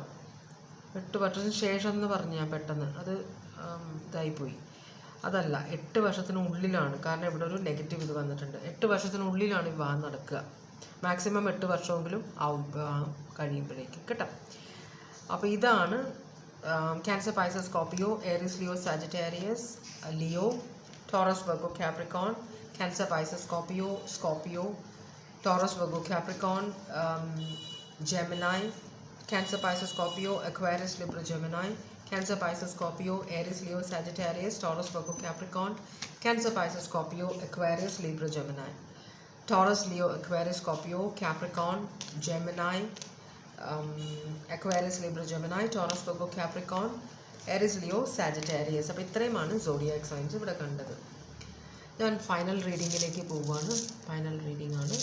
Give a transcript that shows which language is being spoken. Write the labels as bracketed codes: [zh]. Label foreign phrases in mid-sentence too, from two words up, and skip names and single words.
[ml] 8 വർഷത്തിന് ശേഷം എന്ന് പറഞ്ഞ് ഞാൻ പെട്ടെന്ന് അത് ഇതായിപ്പോയി. അതല്ല, 8 വർഷത്തിനുള്ളിലാണ്. കാരണം ഇവിടെ ഒരു നെഗറ്റീവ് ഇത് വന്നിട്ടുണ്ട്. 8 വർഷത്തിനുള്ളിലാണ് വിവാഹം നടക്കുക. മാക്സിമം 8 വർഷമെങ്കിലും ആവും കഴിയുമ്പോഴേക്കും കേട്ടോ. അപ്പോൾ ഇതാണ് Cancer, Pisces, Scorpio, Aries, Leo, Sagittarius, Leo, Taurus, Virgo, Capricorn, Cancer, Pisces, Scorpio, Taurus, Virgo, Capricorn, Gemini, Cancer, Pisces, Scorpio, Aquarius, Libra, Gemini, Cancer, Pisces, Scorpio, Aries, Leo, Sagittarius, Taurus, Virgo, Capricorn, Cancer, Pisces, Scorpio, Aquarius, Libra, Gemini, Taurus, Leo, Aquarius, Scorpio, Capricorn, Gemini, Aquarius, Libra, Gemini, Taurus, Virgo, Capricorn, Aries, Leo, Sagittarius. അപ്പോൾ ഇത്രയുമാണ് [en] zodiac signs [ml] ഇവിടെ കണ്ടത്. ഞാൻ [en] final readingilekku [ml] പോവുകയാണ്. [en] final reading [ml] ആണ്.